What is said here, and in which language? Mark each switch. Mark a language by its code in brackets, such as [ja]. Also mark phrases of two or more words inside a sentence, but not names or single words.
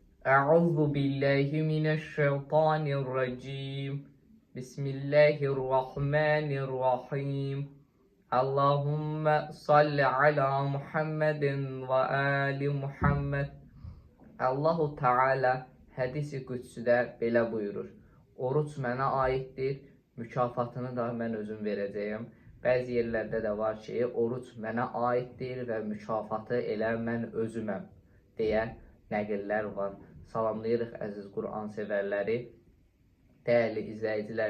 [ar] أعوذ بالله من الشيطان الرجيم. بسم الله الرحمن الرحيم. اللهم صل على محمد وآل محمد. [az] Allahu Teala hədis-i qüdsüdə belə buyurur. Oruç mənə aiddir, mükafatını da mən özüm verəcəyəm. Bəzi yerlərdə də var ki, oruç mənə aiddir və mükafatı elə mən özüməm deyə nəqillər var. Salamlayırıq əziz Quran sevərləri, dəyərli izləyiciləri.